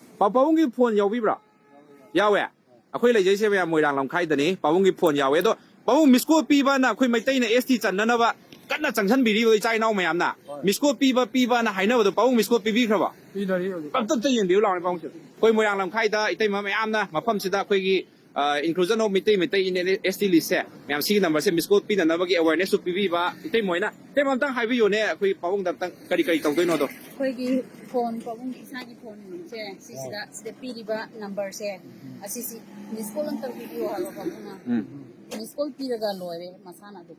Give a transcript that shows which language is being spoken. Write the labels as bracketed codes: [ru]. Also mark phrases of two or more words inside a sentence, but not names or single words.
[mni] ꯄꯥꯕꯨꯡꯒꯤ ꯐꯣꯟ ꯌꯥꯎꯕꯤꯕ꯭ꯔꯥ ꯌꯥꯎꯋꯦ ꯑꯩꯈꯣꯏ ꯂꯩꯖꯩꯁꯦ ꯃꯌꯥꯝ ꯃꯣꯏꯔꯥꯡ ꯂꯝꯈꯥꯏꯗꯅꯤ ꯄꯥꯕꯨꯡꯒꯤ ꯐꯣꯟ ꯌꯥꯎꯋꯦ ꯑꯗꯣ ꯄꯥꯕꯨꯡ ꯃꯤꯁꯀꯣꯜ ꯄꯤꯕꯅ ꯑꯩꯈꯣꯏ ꯃꯩꯇꯩꯅ ST ꯆꯟꯅꯅꯕ ꯀꯟꯅ ꯆꯪꯁꯟꯕꯤꯔꯤꯕ ꯏꯆꯥ ꯏꯅꯥꯎ ꯃꯌꯥꯝꯅ ꯃꯤꯁꯀꯣꯜ ꯄꯤꯕꯅ ꯍꯥꯏꯅꯕꯗꯣ ꯄꯥꯕꯨꯡ ꯃꯤꯁꯀꯣꯜ ꯄꯤꯕꯤꯈ꯭ꯔꯕ ꯑꯝꯇ ꯌꯦꯡꯕꯤꯌꯨ ꯂꯥꯎꯅꯦ ꯄꯥꯕꯨꯡꯁꯦ ꯑꯩꯈꯣꯏ ꯃꯣꯏꯔꯥꯡ ꯂꯝꯈꯥꯏꯗ ꯏꯇꯩꯃ ꯃꯌꯥꯝꯅ ꯃꯐꯝꯁꯤꯗ ꯑꯩꯈꯣꯏꯒꯤ [en] inclusion of Mitai in ST list [mni] ꯃꯌꯥꯝ ꯁꯤꯒꯤ ꯅꯝꯕꯔꯁꯦ ꯃꯤꯁꯀꯣꯜ ꯄꯤꯅꯅꯕꯒꯤ ꯑꯦꯋꯥꯔꯅꯦꯁꯁꯨ ꯄꯤꯕꯤꯕ ꯏꯇꯩꯃꯣꯏꯅ ꯏꯇꯩꯃ ꯑꯝꯇꯪ ꯍꯥꯏꯕꯤꯌꯨꯅꯦ ꯑꯩꯈꯣꯏ ꯄꯥꯕꯨꯡꯗ ꯑꯝꯇꯪ ꯀꯔꯤ ꯇꯧꯗꯣꯏꯅꯣꯗꯣ ꯑꯩꯈꯣꯏꯒꯤ ꯐꯣꯟ ꯄꯥꯕꯨꯡꯒꯤ ꯏꯁꯥꯒꯤ ꯐꯣꯟꯁꯦ ꯁꯤꯗ ꯄꯤꯔꯤꯕ ꯅꯝꯕꯔꯁꯦ ꯑꯁꯤꯁꯤ ꯃꯤꯁꯀꯣꯜ ꯑꯝꯇꯪ ꯄꯤꯕꯤꯌꯨ ꯍꯥꯏꯕ ꯄꯥꯕꯨꯡꯅ ꯃꯤꯁꯀꯣꯜ ꯄꯤꯔꯒ ꯂꯣꯏꯔꯦ ꯃꯁꯥꯅ ꯑꯗꯨ